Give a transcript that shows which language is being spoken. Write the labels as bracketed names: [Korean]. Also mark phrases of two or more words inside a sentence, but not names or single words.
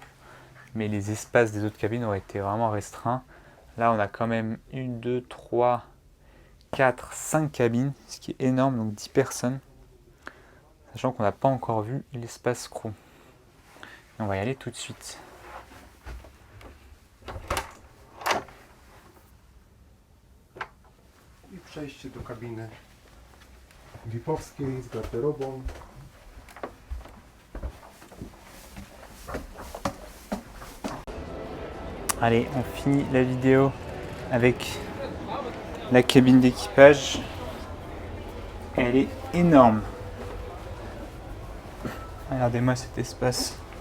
[French] Mais les espaces des autres cabines auraient été vraiment restreints. Là, on a quand même 1, 2, 3, 4, 5 cabines, ce qui est énorme, donc 10 personnes. Sachant qu'on n'a pas encore vu l'espace crew. On va y aller tout de suite. [Polish] I przejście do kabiny VIP-owskiej z garderobą. [French] Allez, on finit la vidéo avec la cabine d'équipage. Elle est énorme. Regardez-moi cet espace.